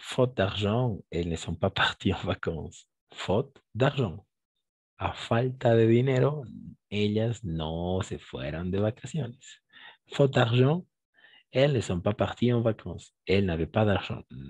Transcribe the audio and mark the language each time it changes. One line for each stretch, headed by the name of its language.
French: Faute d'argent, elles ne sont pas parties en vacances. Faute d'argent.
Spanish: A falta de dinero, ellas no se fueron de vacaciones.
French: Faute d'argent, elles ne sont pas parties en vacances. Elles n'avaient pas d'argent.